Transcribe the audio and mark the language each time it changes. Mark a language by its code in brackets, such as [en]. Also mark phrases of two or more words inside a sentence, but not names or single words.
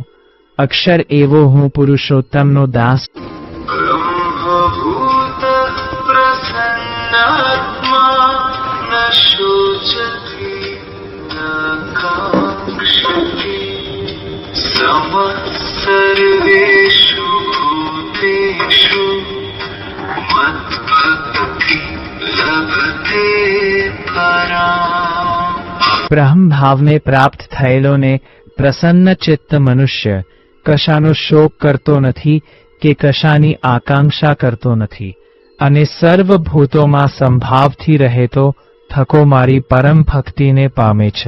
[gu] અક્ષર એવો હું પુરુષોત્તમનો દાસ. [sa] ब्रह्मभूत प्रसन्नात्मा न शोचति न काङ्क्षति समः सर्वेषु भूतेषु मद्भक्ति लभते पराम्. [gu] બ્રહ્મ ભાવને પ્રાપ્ત થયેલોને પ્રસન્ન ચિત્ત મનુષ્ય કશાનો શોક કરતો નથી કે કશાની આકાંક્ષા કરતો નથી અને સર્વભૂતોમાં સંભાવથી રહેતો થકો મારી પરમ ભક્તિને પામે છે.